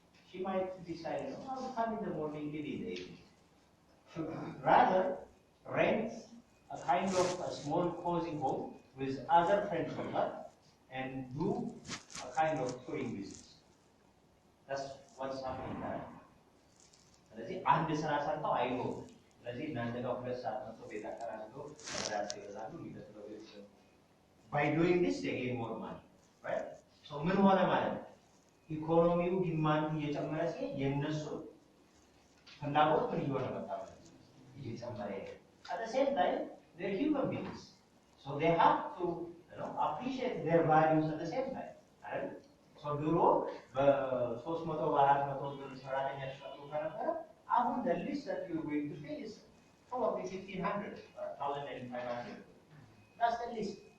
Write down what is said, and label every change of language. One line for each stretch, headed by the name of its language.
English: She might decide, oh, I'll come in the morning, leave in the evening. Should rather rent a kind of a small cozy home with other friends of her and do a kind of touring business. That's what's happening there.
Amharic: ስለዚህ አንድ ስራ ሰርተው አይኖሩም። ስለዚህ እናንተ ጋር 2 ሰዓት መጥቶ ቤት አከራይቶ ራስ ይበዛሉ የሚደስለው ቤተሰብ
English: by doing this they gain more money, right? So
Amharic: ምን ሆነ ማለት ነው? ኢኮኖሚው ዲማንዱ እየጨመረ ሲሄድ የነሱ ፍላጎት ምን እየሆነ መጣ ማለት ነው? እየጨመረ ይሄዳል።
English: At the same time, they're human beings, so they have to, appreciate their values at the same time, right? So
Amharic: ድሮ በ300 በ400 ብር ሰራተኛ ተሸጡ ከነበረ አሁን
English: the least that you're going to pay is probably 1500 1500. That's the least.